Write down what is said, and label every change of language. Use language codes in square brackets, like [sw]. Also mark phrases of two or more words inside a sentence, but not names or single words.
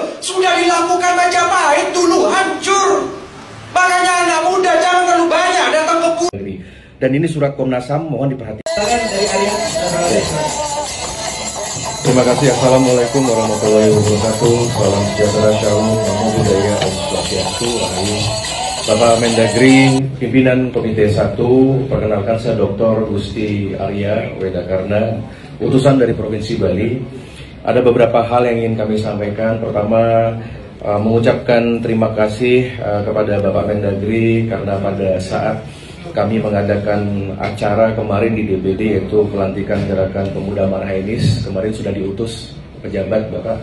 [id] Sudah dilakukan Majapahit dulu, hancur. Makanya anak muda jangan terlalu banyak datang ke pura. Dan ini surat Komnas HAM, mohon diperhatikan. Terima kasih. [ar] السلام عليكم ورحمة الله وبركاته. [id] Salam sejahtera, shalom, [pi] namo buddhaya, [id] om swastiastu, rahayu. Bapak Mendagri, pimpinan Komite 1, perkenalkan saya Dr. Gusti Arya Wedakarna, utusan dari Provinsi Bali. Ada beberapa hal yang ingin kami sampaikan. Pertama, mengucapkan terima kasih kepada Bapak Mendagri karena pada saat kami mengadakan acara kemarin di DPD, yaitu pelantikan Gerakan Pemuda Marhainis, kemarin sudah diutus pejabat Bapak.